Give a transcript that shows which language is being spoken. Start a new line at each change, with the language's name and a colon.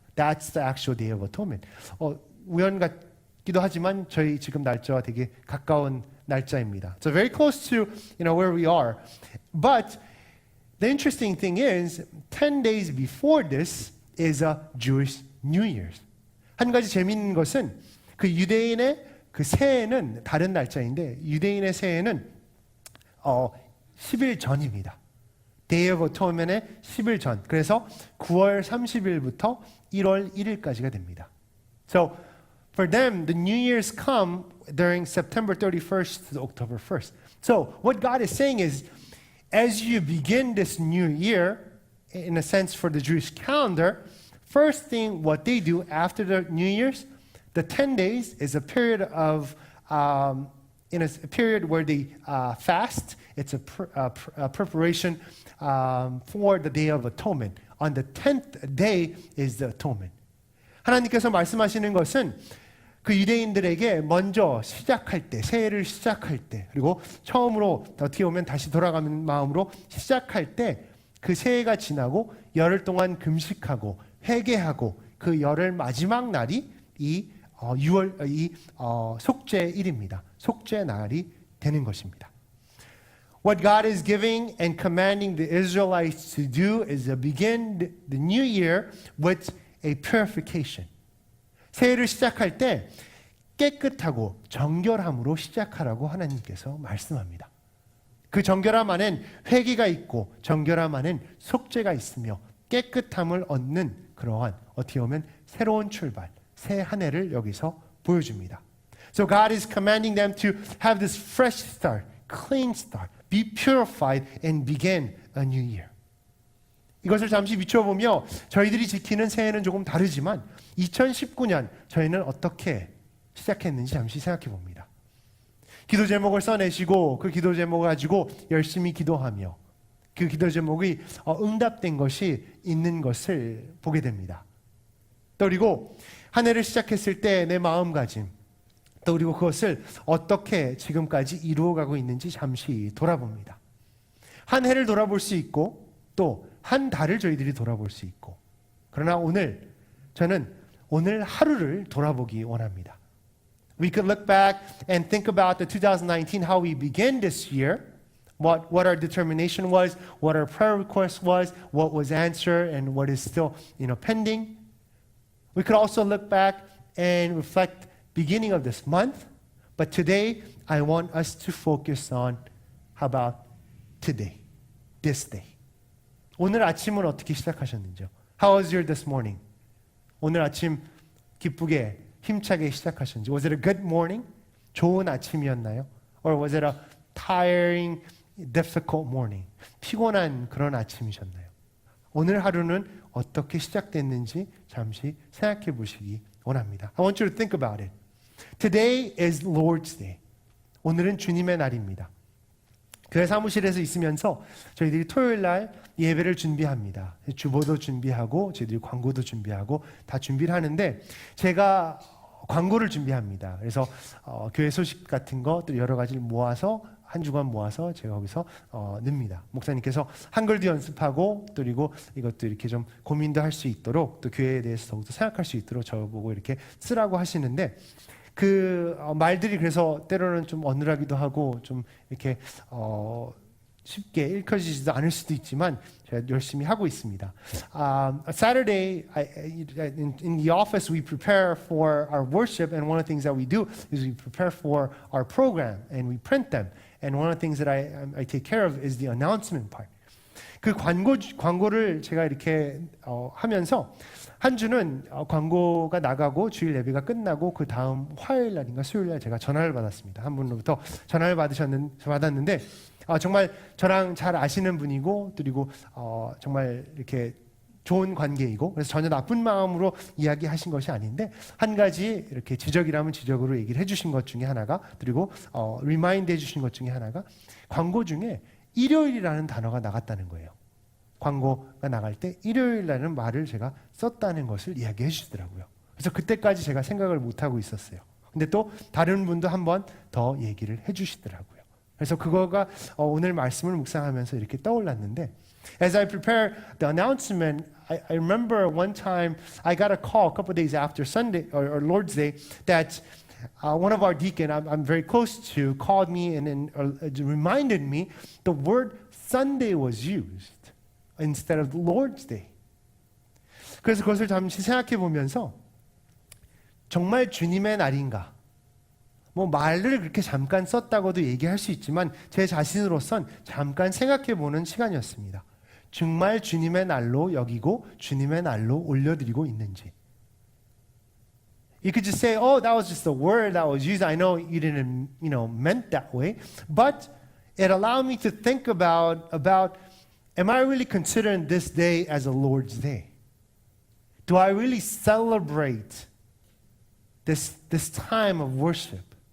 English: That's the actual Day of Atonement.
Korean: 우연 같기도 하지만 저희 지금 날짜와 되게 가까운 날짜입니다.
English: So very close to where we are. But the interesting thing is 10 days before this is a Jewish New Year's.
Korean: 한 가지 재미있는 것은 그 유대인의 그 새해는 다른 날짜인데 유대인의 새해는 10일 전입니다. Day of Atonement의 10일 전. 그래서 9월 30일부터 1월 1일까지가 됩니다.
English: So for them, the New Year's come during September 31st to October 1st. So what God is saying is, as you begin this new year, in a sense for the Jewish calendar, first thing what they do after the New Year's, the 10 days is a period of in a period where they fast. It's a preparation for the Day of Atonement. On the 10th day is the atonement.
Korean: 하나님께서 말씀하시는 것은 그 유대인들에게 먼저 시작할 때, 새해를 시작할 때, 그리고 처음으로 어떻게 보면 다시 돌아가는 마음으로 시작할 때 그 새해가 지나고 열흘 동안 금식하고 회개하고 그 열흘 마지막 날이 이 6월 속죄일입니다. 속죄 날이 되는 것입니다.
English: What God is giving and commanding the Israelites to do is to begin the new year with a purification.
Korean: 새해를 시작할 때 깨끗하고 정결함으로 시작하라고 하나님께서 말씀합니다. 그 정결함 안엔 회개가 있고 정결함 안엔 속죄가 있으며 깨끗함을 얻는 그러한 어떻게 보면 새로운 출발, 새 한 해를 여기서 보여줍니다.
English: So God is commanding them to have this fresh start, clean start, be purified and begin a new year.
Korean: 이것을 잠시 비춰보며 저희들이 지키는 새해는 조금 다르지만 2019년 저희는 어떻게 시작했는지 잠시 생각해 봅니다. 기도 제목을 써내시고 그 기도 제목을 가지고 열심히 기도하며 그 기도 제목이 응답된 것이 있는 것을 보게 됩니다. 또 그리고 한 해를 시작했을 때 내 마음가짐 또 그리고 그것을 어떻게 지금까지 이루어가고 있는지 잠시 돌아봅니다. 한 해를 돌아볼 수 있고 또 한 달을 저희들이 돌아볼 수 있고 그러나 저는 오늘 하루를 돌아보기 원합니다.
English: We could look back and think about the 2019, how we began this year, what our determination was, what our prayer request was, what was answered, and what is still pending. We could also look back and reflect beginning of this month, but today I want us to focus on how about today, this day.
Korean: 오늘 아침은 어떻게 시작하셨는지요?
English: How was your this morning?
Korean: 오늘 아침 기쁘게 힘차게 시작하셨는지.
English: Was it a good morning?
Korean: 좋은 아침이었나요?
English: Or was it a tiring, difficult morning?
Korean: 피곤한 그런 아침이셨나요? 오늘 하루는 어떻게 시작됐는지 잠시 생각해 보시기 원합니다.
English: I want you to think about it. Today is Lord's Day.
Korean: 오늘은 주님의 날입니다. 교회 사무실에서 있으면서 저희들이 토요일 날 예배를 준비합니다. 주보도 준비하고 저희들이 광고도 준비하고 다 준비를 하는데 제가 광고를 준비합니다. 그래서 교회 소식 같은 것들 여러 가지를 모아서 한 주간 모아서 제가 거기서 넣습니다. 목사님께서 한글도 연습하고 또 그리고 이것도 이렇게 좀 고민도 할 수 있도록 또 교회에 대해서 더욱더 생각할 수 있도록 저보고 이렇게 쓰라고 하시는데 그 말들이 그래서 때로는 좀 어눌하기도 하고 좀 이렇게 쉽게 읽혀지지도 않을 수도 있지만 제가 열심히 하고 있습니다.
English: Saturday, in the office, we prepare for our worship, and one of the things that we do is we prepare for our program, and we print them. And one of the things that I take care of is the announcement part.
Korean: 그 광고를 제가 이렇게 하면서 한 주는 광고가 나가고 주일 예배가 끝나고 그 다음 화요일 날인가 수요일 날 제가 전화를 받았습니다. 한 분으로부터 전화를 받았는데 정말 저랑 잘 아시는 분이고 그리고 정말 이렇게 좋은 관계이고 그래서 전혀 나쁜 마음으로 이야기하신 것이 아닌데 한 가지 이렇게 지적이라면 지적으로 얘기를 해주신 것 중에 하나가 그리고 리마인드 해주신 것 중에 하나가 광고 중에 일요일이라는 단어가 나갔다는 거예요. 광고가 나갈 때 일요일이라는 말을 제가 썼다는 것을 이야기해 주시더라고요. 그래서 그때까지 제가 생각을 못하고 있었어요. 근데 또 다른 분도 한 번 더 얘기를 해 주시더라고요. 그래서 그거가 오늘 말씀을 묵상하면서 이렇게 떠올랐는데
English: As I prepare the announcement, I remember one time I got a call a couple of days after Sunday or Lord's Day that one of our deacons I'm very close to called me and reminded me the word Sunday was used instead of Lord's Day.
Korean: 그래서 그것을 잠시 생각해 보면서 정말 주님의 날인가? 뭐 말을 그렇게 잠깐 썼다고도 얘기할 수 있지만 제 자신으로선 잠깐 생각해 보는 시간이었습니다. 정말 주님의 날로 여기고 주님의 날로 올려드리고 있는지.
English: You could just say, "Oh, that was just a word that was used. I know you didn't, meant that way." But it allowed me to think about am I really considering this day as a Lord's Day? Do I really celebrate this time of worship?